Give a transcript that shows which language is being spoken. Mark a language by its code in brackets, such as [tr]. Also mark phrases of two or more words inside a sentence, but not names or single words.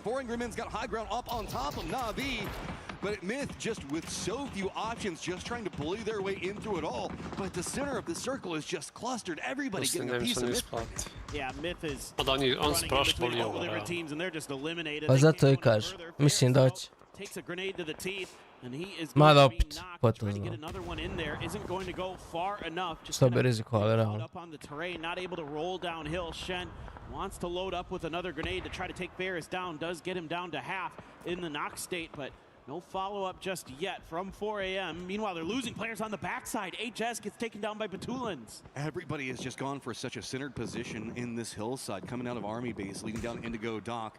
[en] Four Angry Men's got high ground up on top of Navi, but Myth just with so few options, just trying to bully their way in through it all. But the center of the circle is just clustered. Everybody getting a piece of Myth. Yeah, Myth is running in between all the different teams, and they're just eliminated. [bs] Pa zato i kaže, mislim da će. [en] Takes a grenade to the teeth. And he is [bs] Ma [en] going to be [bs] opet, [en] knocked. Trying to get another one in there isn't going to go far enough. Just [bs] Što bi rizikovali, realno. [en] up on the terrain, not able to roll downhill. Shen wants to load up with another grenade to try to take Ferris down. Does get him down to half in the knock state, but no follow-up just yet from 4 a.m. Meanwhile, they're losing players on the backside. HS gets taken down by Batulans. Everybody has just gone for such a centered position in this hillside, coming out of Army base, leading down Indigo Dock.